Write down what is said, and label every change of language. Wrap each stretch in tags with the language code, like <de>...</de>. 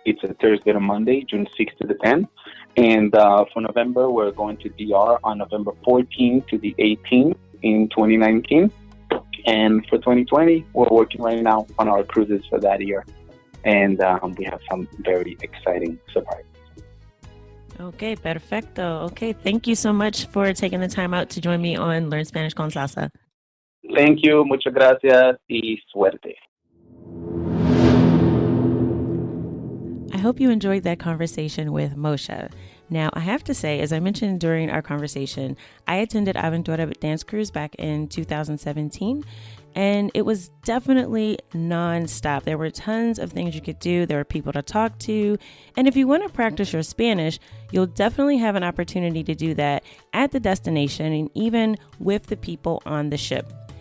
<en>It's a Thursday to Monday, June 6th to the 10th. And for November, we're going to DR on November 14th to the 18th in 2019. And for 2020, we're working right now on our cruises for that year. And we have some very exciting surprises.</en> <es>Okay, perfecto.</es> <en>Okay, thank you so much for taking the time out to join me on Learn Spanish con Salsa. Thank you.</en> <es>Muchas gracias y suerte.</es> <en>hope you enjoyed that conversation with Moshe. Now, I have to say, as I mentioned during our conversation, I attended Aventura Dance Cruise back in 2017, and it was definitely nonstop. There were tons of things you could do. There were people to talk to. And if you want to practice your Spanish, you'll definitely have an opportunity to do that at the destination and even with the people on the ship.</en>